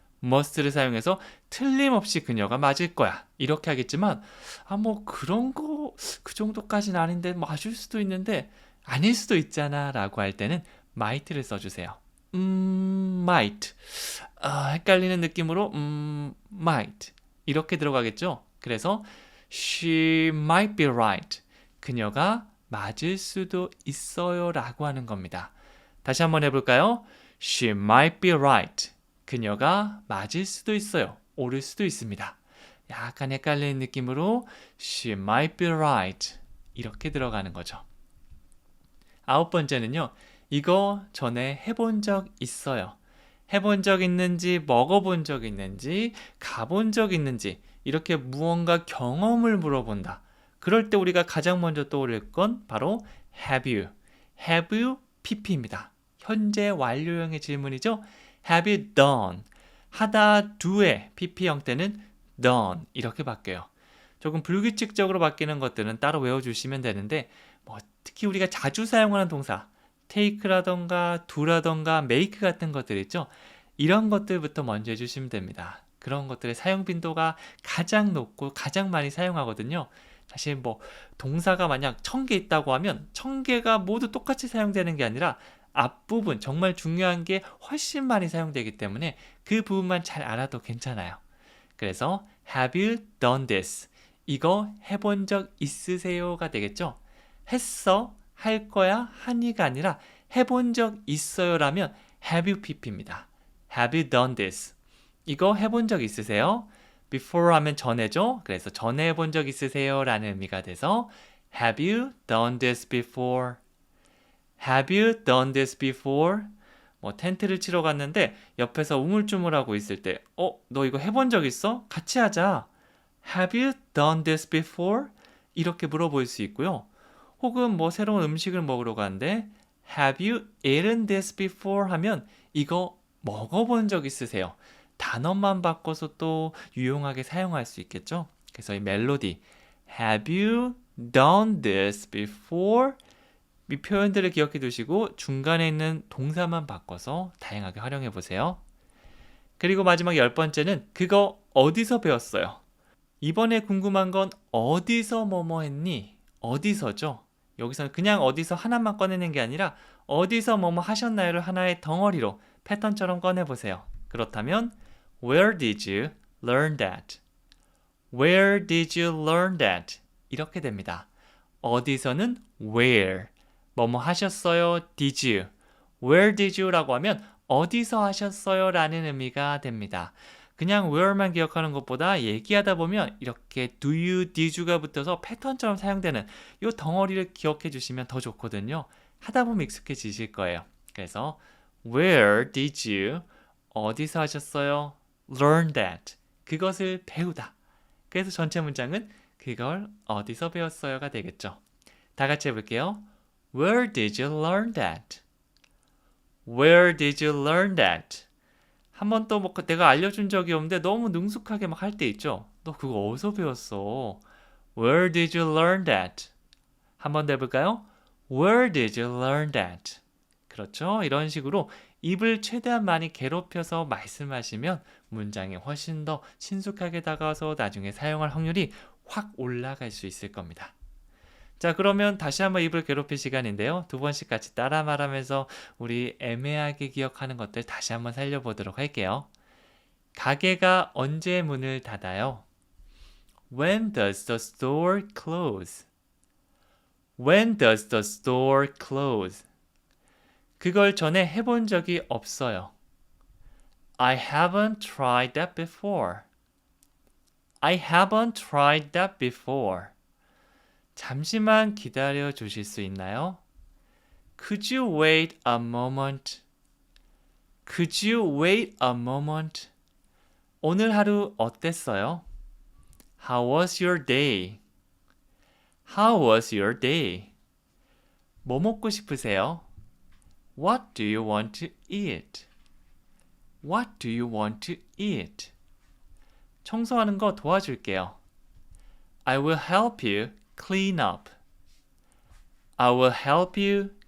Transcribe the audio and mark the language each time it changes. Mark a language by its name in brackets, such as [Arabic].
[Korean] must를 사용해서 틀림없이 그녀가 맞을 거야. 이렇게 하겠지만 뭐 그런 거 그 정도까지는 아닌데 맞을 수도 있는데 아닐 수도 있잖아 라고 할 때는 might를 써주세요. [English] might. [Korean] 헷갈리는 느낌으로 might. 이렇게 들어가겠죠? [English] 그래서 she might be right. [Korean] 그녀가 맞을 수도 있어요 라고 하는 겁니다. 다시 한번 해볼까요? [English] She might be right. [Korean] 그녀가 맞을 수도 있어요. 옳을 수도 있습니다. 약간 헷갈리는 느낌으로 [English] She might be right. [Korean] 이렇게 들어가는 거죠. 9번째는요. 이거 전에 해본 적 있어요. 해본 적 있는지, 먹어본 적 있는지, 가본 적 있는지 이렇게 무언가 경험을 물어본다. 그럴 때 우리가 가장 먼저 떠올릴 건 바로 [English] have you. have you pp입니다. [Korean] 현재 완료형의 질문이죠. [English] have you done. [Korean] 하다 do의 pp 형태는 done 이렇게 바뀌어요. 조금 불규칙적으로 바뀌는 것들은 따로 외워주시면 되는데 특히 우리가 자주 사용하는 동사 take라던가 do라던가 make 같은 것들 있죠. 이런 것들부터 먼저 해주시면 됩니다. 그런 것들의 사용 빈도가 가장 높고 가장 많이 사용하거든요. 사실 동사가 만약 1000개 있다고 하면 1000개가 모두 똑같이 사용되는 게 아니라 앞부분 정말 중요한 게 훨씬 많이 사용되기 때문에 그 부분만 잘 알아도 괜찮아요. [English] 그래서 have you done this? [Korean] 이거 해본 적 있으세요가 되겠죠? 했어, 할 거야, 하니가 아니라 해본 적 있어요라면 [English] have you pp [Korean] 입니다. [English] have you done this? [Korean] 이거 해본 적 있으세요? before 하면 전에죠? 그래서 전에 해본 적 있으세요? 라는 의미가 돼서 [English] have you done this before? have you done this before? [Korean] 텐트를 치러 갔는데 옆에서 우물쭈물하고 있을 때 너 이거 해본 적 있어? 같이 하자. [English] Have you done this before? [Korean] 이렇게 물어볼 수 있고요. 혹은 새로운 음식을 먹으러 가는데 [English] Have you eaten this before? [Korean] 하면 이거 먹어본 적 있으세요? 단어만 바꿔서 또 유용하게 사용할 수 있겠죠? 그래서 이 멜로디 [English] Have you done this before? [Korean] 이 표현들을 기억해 두시고 중간에 있는 동사만 바꿔서 다양하게 활용해 보세요. 그리고 마지막 10번째는 그거 어디서 배웠어요? 이번에 궁금한 건 어디서 뭐뭐 했니? 어디서죠? 여기서는 그냥 어디서 하나만 꺼내는 게 아니라 어디서 뭐뭐 하셨나요를 하나의 덩어리로 패턴처럼 꺼내보세요. [English] 그렇다면 Where did you learn that? Where did you learn that? [Korean] 이렇게 됩니다. 어디서는 where 뭐뭐 하셨어요? [English] Did you? Where did you? [Korean] 라고 하면 어디서 하셨어요? 라는 의미가 됩니다. 그냥 where만 기억하는 것보다 얘기하다 보면 이렇게 [English] do you, did you [Korean] 가 붙어서 패턴처럼 사용되는 이 덩어리를 기억해 주시면 더 좋거든요. 하다 보면 익숙해지실 거예요. [English] 그래서 Where did you? [Korean] 어디서 하셨어요? [English] Learn that. [Korean] 그것을 배우다. 그래서 전체 문장은 그걸 어디서 배웠어요가 되겠죠. 다 같이 해볼게요. [English] Where did you learn that? Where did you learn that? [Korean] 한 번 또 내가 알려준 적이 없는데 너무 능숙하게 막 할 때 있죠? 너 그거 어디서 배웠어? [English] Where did you learn that? [Korean] 한 번 더 해볼까요? [English] Where did you learn that? [Korean] 그렇죠? 이런 식으로 입을 최대한 많이 괴롭혀서 말씀하시면 문장이 훨씬 더 친숙하게 다가와서 나중에 사용할 확률이 확 올라갈 수 있을 겁니다. 자, 그러면 다시 한번 입을 괴롭힐 시간인데요. 2번씩 같이 따라 말하면서 우리 애매하게 기억하는 것들 다시 한번 살려보도록 할게요. 가게가 언제 문을 닫아요? [English] When does the store close? When does the store close? [Korean] 그걸 전에 해본 적이 없어요. [English] I haven't tried that before. I haven't tried that before. [Korean] 잠시만 기다려 주실 수 있나요? [English] Could you wait a moment? Could you wait a moment? [Korean] 오늘 하루 어땠어요? [English] How was your day? How was your day? [Korean] 뭐 먹고 싶으세요? [English] What do you want to eat? What do you want to eat? [Korean] 청소하는 거 도와줄게요. [English] I will help you clean up. I will help you